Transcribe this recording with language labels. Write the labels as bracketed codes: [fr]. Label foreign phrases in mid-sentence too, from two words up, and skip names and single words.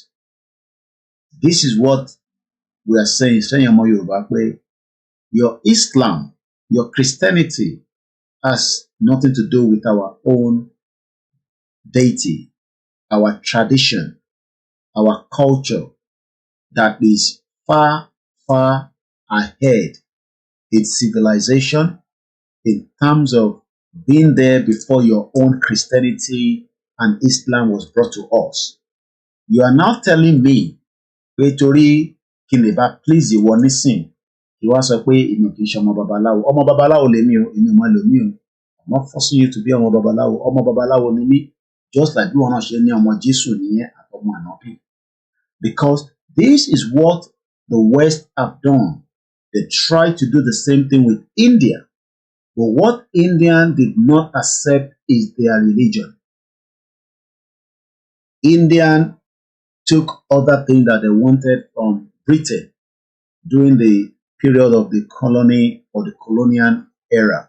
[en] This is what we are saying Yoruba, your Islam, your Christianity has nothing to do with our own deity, our tradition, our culture that is far, far ahead in civilization, in terms of being there before your own Christianity and Islam was brought to us. You are now telling me, Tori Kineba, please you want listen. You want to say in [yo] Omo Babalawo. Omo Babalawo le mi o, emi mo lo mi o. [en] I'm not forcing you to be [yo] Omo Babalawo. Omo Babalawo ni mi, [en] just like you want to say [yo] ni Omo Jesu ni Omo Anobi. [en] Because this is what the West have done. They tried to do the same thing with India. But what India did not accept is their religion. India took other things that they wanted from Britain during the period of the colony or the colonial era.